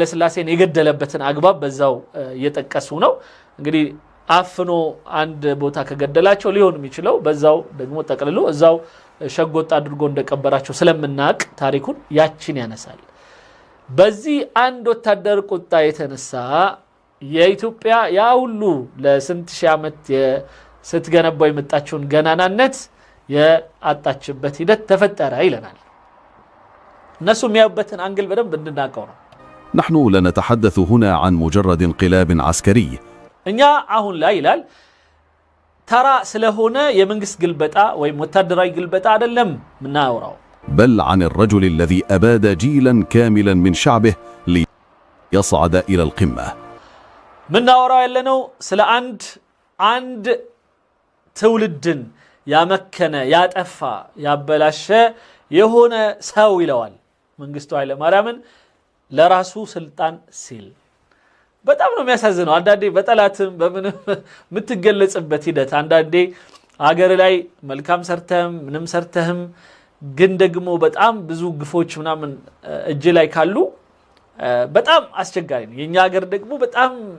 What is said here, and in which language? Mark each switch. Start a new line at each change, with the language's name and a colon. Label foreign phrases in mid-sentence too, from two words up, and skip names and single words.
Amharic: ሥላሴን የገደለበትን አግባብ በዛው እየጠቀሱ ነው እንግዲህ አፍኖ አንድ ቦታ ከገደላቸው ሊሆን የሚችለው በዛው ደግሞ ጠቅልሎ እዛው ሸጎጥ አድርጎ እንደቀበራቸው ስለምናቅ ታሪኩን ያቺን ያነሳል በዚህ አንድ ወታደር ቁጣ የተነሳ የኢትዮጵያ ያ ሁሉ ለስንት ሺህ ዓመት ስትገነባው የመጣችውን ገናናነት ያጣችበት ሂደት ተፈጠረ ይለናል እነሱ የሚያዩበትን አንግል በደንብ እንድናቀው ነው
Arabic: نحن لا نتحدث هنا عن مجرد انقلاب عسكري
Amharic: እኛ አሁን ላይ ይላል ተራ ስለሆነ የመንግስት ግልበጣ ወይም ወታደራዊ ግልበጣ አይደለም ምናወራው
Arabic: بل عن الرجل الذي أباد جيلا كاملا من شعبه ليصعد إلى القمة
Amharic: ምናወራው ያለነው ስለ አንድ ትውልድን ያመከነ ያጠፋ ያበላሸ የሆነ ሰው ይለዋል መንግስቱ ኃይለ ማርያምን ለራሱ ስልጣን ሲል በጣም ነው የሚያሳዝነው አንዳንዴ በጠላትም በምንም ምትገለጽበት ሂደት አንዳንዴ አገር ላይ መልካም ሰርተህም ምንም ሰርተህም ግን ደግሞ በጣም ብዙ ግፎች ምናምን እጅ ላይ ካሉ በጣም አስቸጋሪ ነው የኛ ሀገር ደግሞ በጣም